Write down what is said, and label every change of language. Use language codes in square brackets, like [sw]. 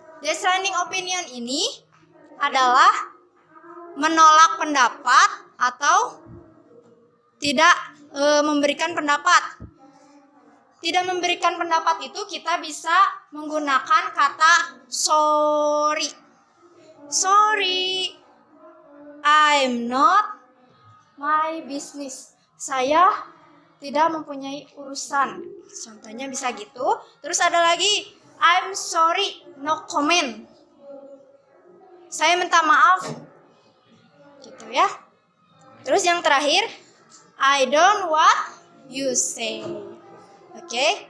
[id] Declining opinion ini adalah menolak pendapat atau tidak memberikan pendapat. Tidak memberikan pendapat itu kita bisa menggunakan kata sorry. [en] Sorry, I'm not my business. [id] Saya tidak mempunyai urusan. Contohnya bisa gitu. Terus ada lagi, [en] I'm sorry, no comment. [id] Saya minta maaf. Gitu ya. [en] Terus yang terakhir, I don't what you say. Oke.